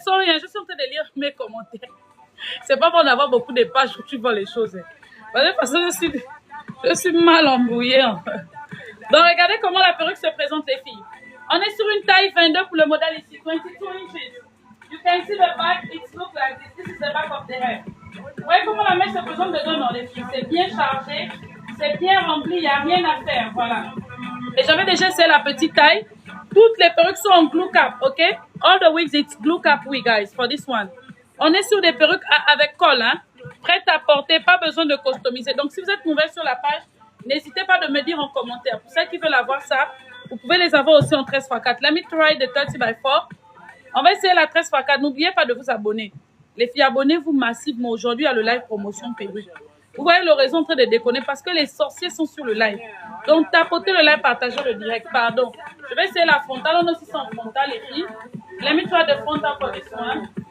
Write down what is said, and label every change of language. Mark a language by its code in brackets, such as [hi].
[fr] Sorry, je suis en train de lire mes commentaires. C'est pas bon d'avoir beaucoup de pages où tu vois les choses. Parce que je suis mal embrouillée. Donc, regardez comment la perruque se présente, les filles. On est sur une taille 22 pour le modèle ici, 22 inches. [en] You can see the back, it looks like this. This is the back of the hair. [fr] Vous voyez comment la mèche se présente dedans dans les filles. C'est bien chargé, c'est bien rempli, il n'y a rien à faire. Voilà. Et j'avais déjà essayé la petite taille. Toutes les perruques sont en glue cap, ok? [en] All the wigs, it's glue cap wig, guys, for this one. [fr] On est sur des perruques avec col, hein? Prêtes à porter, pas besoin de customiser. Donc, si vous êtes nouvelle sur la page, n'hésitez pas de me dire en commentaire. Pour ceux qui veulent avoir ça, vous pouvez les avoir aussi en 13x4. [en] Let me try the 30 by 4. [fr] On va essayer la 13x4. N'oubliez pas de vous abonner. Les filles, abonnez-vous massivement. Aujourd'hui, il y a le live promotion perruque. Vous voyez le réseau en train de déconner parce que les sorciers sont sur le live. Donc, tapotez le live, partagez le direct. Pardon. Je vais essayer la frontale. On a aussi son frontal, les filles. [en] Let me try the frontal for this one.